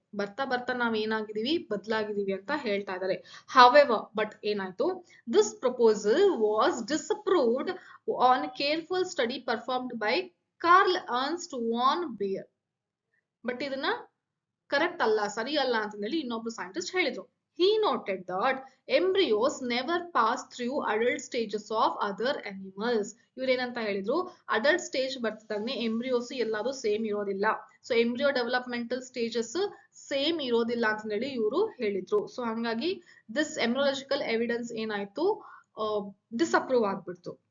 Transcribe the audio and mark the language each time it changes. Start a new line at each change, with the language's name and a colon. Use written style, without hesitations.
Kannada: ಬರ್ತಾ ಬರ್ತಾ ನಾವ್ ಏನಾಗಿದೀವಿ? ಬದಲಾಗಿದೀವಿ ಅಂತ ಹೇಳ್ತಾ ಇದಾರೆ. ಹವೆವರ್, ಬಟ್ ಏನಾಯ್ತು?
English: This proposal was disapproved on careful study performed by Karl Ernst von Baer.
Kannada: But ಇದನ್ನ ಕರೆಕ್ಟ್ ಅಲ್ಲ, ಸರಿ ಅಲ್ಲ ಅಂತಂದೇಳಿ ಇನ್ನೊಬ್ರು ಸೈಂಟಿಸ್ಟ್ ಹೇಳಿದ್ರು.
English: He noted that embryos never pass through adult stages of other animals.
Kannada: ಇವ್ರೇನಂತ ಹೇಳಿದ್ರು? ಅಡಲ್ಟ್ ಸ್ಟೇಜ್ ಬರ್ತಿದ್ದಂಗೆ ಎಂಬ್ರಿಯೋಸ್ ಎಲ್ಲಾದ್ರೂ ಸೇಮ್ ಇರೋದಿಲ್ಲ. So embryo developmental stages same ಇರೋದಿಲ್ಲ ಅಂತ ಹೇಳಿ ಇವರು ಹೇಳಿದ್ರು. ಸೊ ಹಂಗಾಗಿ ದಿಸ್ ಎಂಬ್ರಿಯಾಲಜಿಕಲ್ ಎವಿಡೆನ್ಸ್ ಏನಾಯ್ತು? ಡಿಸ್ಅಪ್ರೂವ್ ಆಗ್ಬಿಡ್ತು.